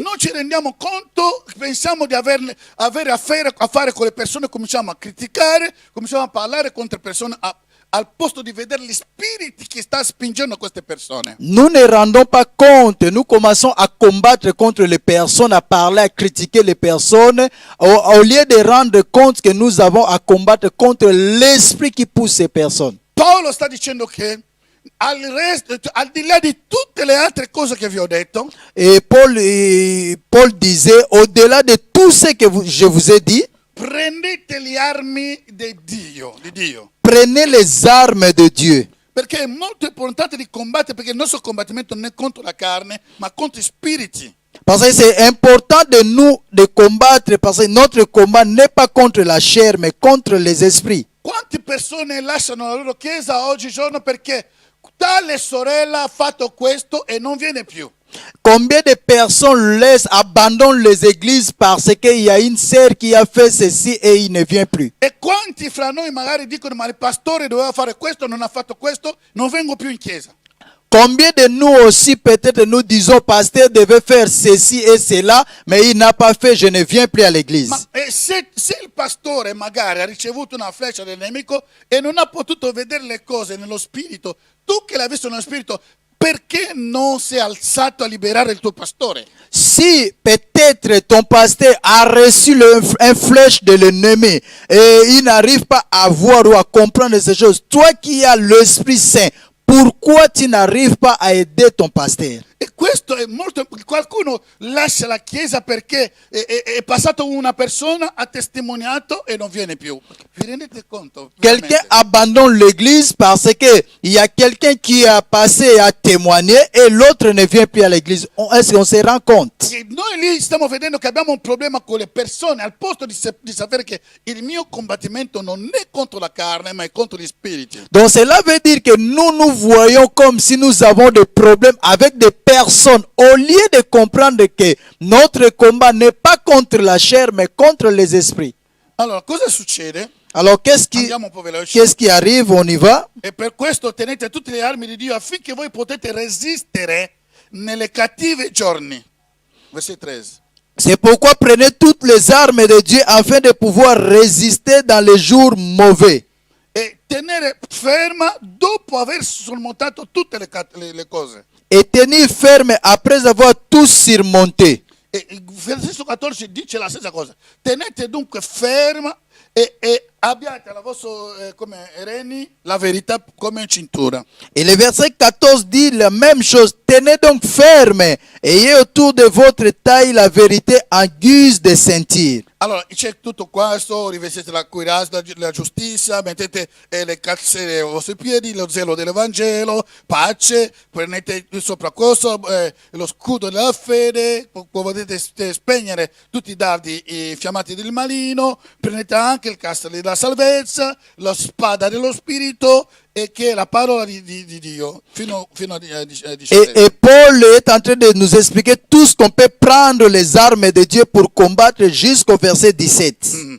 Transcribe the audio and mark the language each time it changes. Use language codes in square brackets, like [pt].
[it] non ci rendiamo conto, pensiamo di avere a fare con le persone, cominciamo a criticare, cominciamo a parlare contro persone, al posto di vedere gli spiriti che sta spingendo queste persone. [fr] Nous ne rendons pas compte, nous commençons à combattre contre les personnes, à parler, à critiquer les personnes, au lieu de rendre compte que nous avons à combattre contre l'esprit qui pousse ces personnes. [it] Paolo sta dicendo che al di là di tutte le altre cose che vi ho detto, [fr] Et Paul disait, au-delà de tout ce que je vous ai dit, [it] prendete le armi di Dio. [fr] prenez les armes de Dieu. [it] Perché è molto importante di combattere, perché il nostro combattimento non è contro la carne, ma contro i spiriti. [fr] Parce que c'est important de nous de combattre, parce que notre combat n'est pas contre la chair, mais contre les esprits. [it] Quante persone lasciano la loro chiesa oggigiorno perché tale sorella ha fatto questo e non viene più? [fr] Combien de personnes abandonnent les églises parce qu'il y a une sœur qui a fait ceci et il ne vient plus? [it] E quanti fra noi magari dicono ma il pastore doveva fare questo, non ha fatto questo, non vengo più in chiesa? [fr] Combien de nous aussi peut-être nous disons pasteur devait faire ceci et cela, mais il n'a pas fait, je ne viens plus à l'église. [it] Ma se il pastore magari ha ricevuto una freccia del nemico e non ha potuto vedere le cose nello spirito, tu che l'hai visto nello spirito, perché non sei alzato a liberare il tuo pastore? [fr] Si peut-être ton pasteur a reçu un flèche de l'ennemi et il n'arrive pas à voir ou à comprendre ces choses, toi qui as l'Esprit Saint, pourquoi tu n'arrives pas à aider ton pasteur? [it] E questo è molto. Qualcuno lascia la chiesa perché è passato una persona, ha testimoniato e non viene più. Vi rendete conto? [fr] Quelqu'un abandonne l'église parce que il y a quelqu'un qui a passé à témoigner et l'autre ne vient plus à l'église. Est-ce qu'on se rend compte? [it] E noi lì stiamo vedendo che abbiamo un problema con le persone, al posto di sapere che il mio combattimento non è contro la carne, ma è contro gli spiriti. [fr] Donc cela veut dire que nous voyons comme si nous avons des problèmes avec des personnes, au lieu de comprendre que notre combat n'est pas contre la chair, mais contre les esprits. [it] Allora, cosa succede? [fr] Alors, [it] Andiamo un po' veloci. [fr] qu'est-ce qui arrive? On y va. [it] E per questo tenete tutte le armi di Dio affinché voi potete resistere nelle cattive giorni. [fr] Verset 13. C'est pourquoi prenez toutes les armes de Dieu afin de pouvoir résister dans les jours mauvais. [it] E tenere ferma dopo aver sormontato tutte le cose. [fr] Et tenir ferme après avoir tout surmonté. [it] E il versetto 14 dice la stessa cosa. Tenete dunque ferma e abbiate la vostra come reni la verità come cintura. [fr] Et le verset 14 dit la même chose. Tenez donc ferme, ayez autour de votre taille la vérité en guise de ceinture. [it] Allora, c'è tutto questo, rivestite la cuirasse, la giustizia, mettete le calze ai vostri piedi, lo zelo dell'Evangelo, pace, prendete sopra questo lo scudo della fede, potete spegnere tutti i dardi fiammati del maligno, prendete anche il casco della salvezza, la spada dello Spirito, et che è la parola di Dio fino a 17. [fr] Et Paul est en train de nous expliquer tout ce qu'on peut prendre les armes de Dieu pour combattre jusqu'au verset 17.